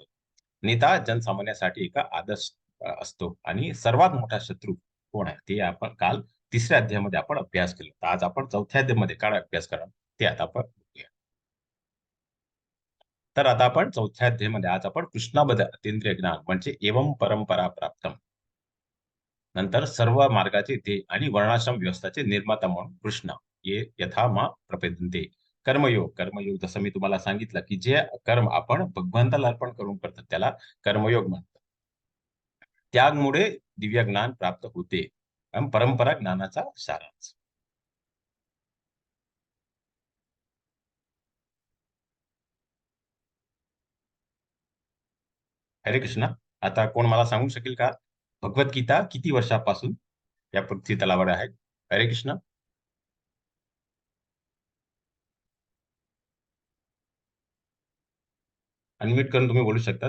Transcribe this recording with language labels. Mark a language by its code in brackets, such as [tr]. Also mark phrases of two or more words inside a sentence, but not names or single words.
[mr] नेता जनसामान्यासाठी एका आदर्श असतो आणि सर्वात मोठा शत्रू कोण आहे ते आपण काल तिसऱ्या अध्यायामध्ये आपण अभ्यास केला. तर आज आपण चौथ्या अध्यायामध्ये काय अभ्यास करा ते आता आपण बघूया. तर आता आपण चौथ्या अध्यायामध्ये आज आपण कृष्णाबद्दल अतींद्रिय ज्ञान म्हणजे [sa] एवं परंपरा प्राप्तम, [mr] नंतर सर्व मार्गाचे ध्येय आणि वर्णाश्रम व्यवस्थाचे निर्माता म्हणून कृष्ण [sa] ये यथा मा प्रपद्यन्ते. [mr] कर्मयोग. कर्मयोग जसं मी तुम्हाला सांगितलं की जे कर्म आपण भगवंताला अर्पण करून करतात त्याला कर्मयोग म्हणतात. त्यागमुळे दिव्य ज्ञान प्राप्त होते आणि परंपरा ज्ञानाचा सारांश. हरे कृष्णा. आता कोण मला सांगू शकेल का, भगवद्गीता किती वर्षापासून या पृथ्वी तलावर आहे? हरे कृष्णा. अनम्यूट करून तुम्ही बोलू शकतात.